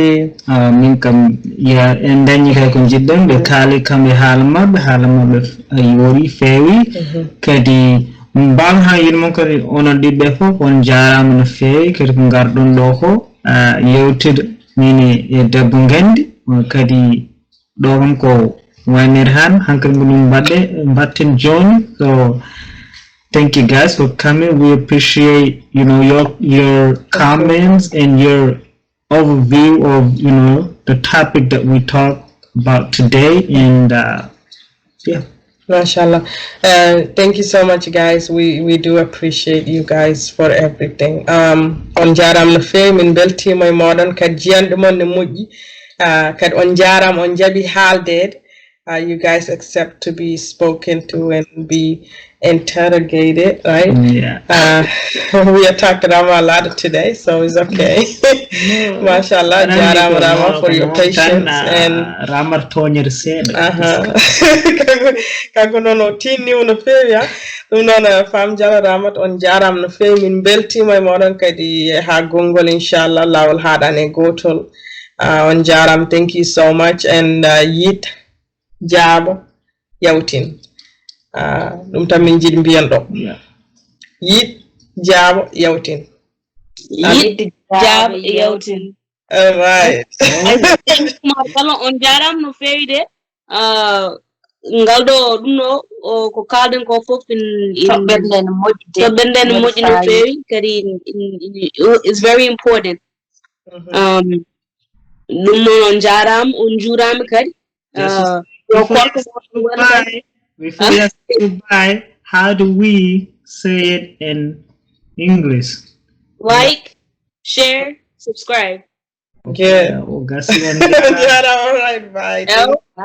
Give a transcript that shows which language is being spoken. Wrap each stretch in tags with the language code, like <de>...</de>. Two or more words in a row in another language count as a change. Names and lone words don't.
<ff>min kam en dañi kay ko jiɗɗen ɓe kaali kamɓe haala maɓɓe yoori feewi kadi mbam ha yinmon kadi onon ɗiɓɓe fof on jarama no feewi kadi ko garɗon ɗo ko yewtide min e debbo Gandi kadi ɗo kam ko waynir han hankkadi ko ɗum mbatten joni.</ff> <en>So thank you guys for coming. We appreciate your comments and your overview of the topic that we talked about today, and yeah. Mashallah. Thank you so much, guys. We do appreciate you guys for everything.</en> <ff>On jaram no feewi min beltima e moɗon kadi jiyanɗe mon ne moƴƴi kadi on jaram on jaɓi haaldede.</ff> <en>You guys accept to be spoken to and be interrogated, right? Yeah. We attacked Rama a lot today, so it's okay. Mashallah, jarama Rama for your patience and</en> <ff>Rama toñere seeɗa. Kanko noon o tinniw no feewi ɗum noon Fam Diallo Ramat on jarama no feewi min beltima e moɗon kadi ha gongol inchallah lawol haɗane gotol. On jaram,</ff> <en>thank you so much, and</en> <ff>yit jaabo yawtin ɗum tan min jiɗi mbiyan ɗo yiɗ jaabo yawtin</ff> <en>all right</en> <ff>on jaram no feewi de ngal ɗo ɗum ɗo ko kalden ko fof toɓɓerde ne moƴƴi no feewi kadi</ff> <en>is very important.</en> <ff>ɗum noon on jaram on juurama kadi.</ff> <en>Before you say goodbye, how do we say it in English? Like, share, subscribe. Yeah. Oh, that's one. All right, bye.</en>